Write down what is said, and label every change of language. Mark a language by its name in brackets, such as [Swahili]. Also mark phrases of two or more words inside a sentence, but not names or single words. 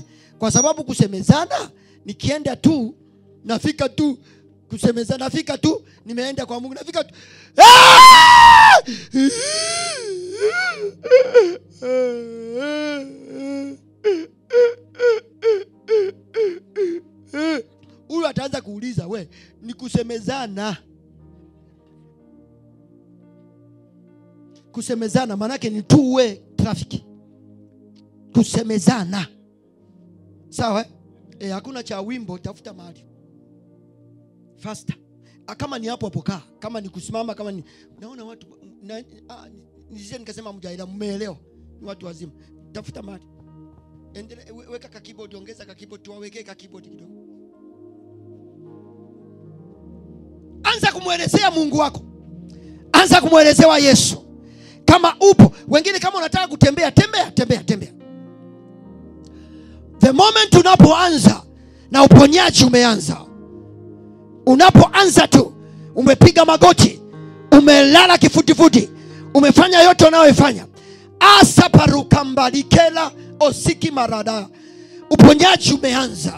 [Swahili] Kwa sababu kusemezana nikienda tu nafika tu kusemezana, nafika tu nimeenda kwa Mungu, nafika tu huyu ataanza kuuliza, we ni kusemezana. Kusemezana manake ni [English] two way traffic. [Swahili] Kusemezana. Sawa? Hakuna cha wimbo, tafuta mahali. Faster. Kama ni hapo kaa. Kama ni kusimama, kama ni naona watu nisije nikasema mjaila, mmeelewa. Ni watu wazima. Tafuta mahali. Weka ka keyboard, ongeza ka keyboard, tuwawekee ka keyboard kidogo. Anza kumuelezea Mungu wako. Anza kumuelezea Yesu. Kama upo, wengine kama unataka kutembea, tembea. [English] The moment [Swahili] unapoanza na uponyaji umeanza. Unapoanza tu, umepiga magoti, umelala kifudifudi, umefanya yote unayofanya. Asa parukambalikela osiki marada. Uponyaji umeanza.